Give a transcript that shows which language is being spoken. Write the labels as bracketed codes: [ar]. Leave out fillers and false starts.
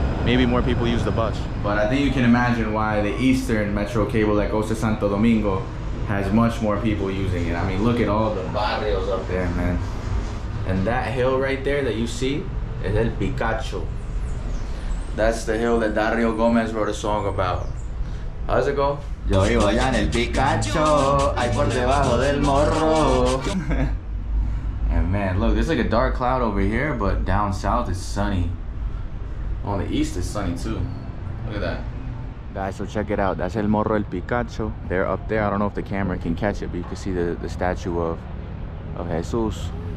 [en] Maybe more people use the bus. But I think you can imagine why the eastern metro cable that goes to Santo Domingo has much more people using it. I mean, look at all the barrios up there, man. And that hill right there that you see is El Picacho. That's the hill that Dario Gomez wrote a song about. How does it go? [es] Yo vivo allá en el Picacho, ahí por debajo del morro. [en] And man, look, there's like a dark cloud over here, but down south it's sunny. On the east it's sunny too. Look at that. Guys, so check it out. That's El Morro El Picacho. They're up there. I don't know if the camera can catch it, but you can see the statue of Jesus.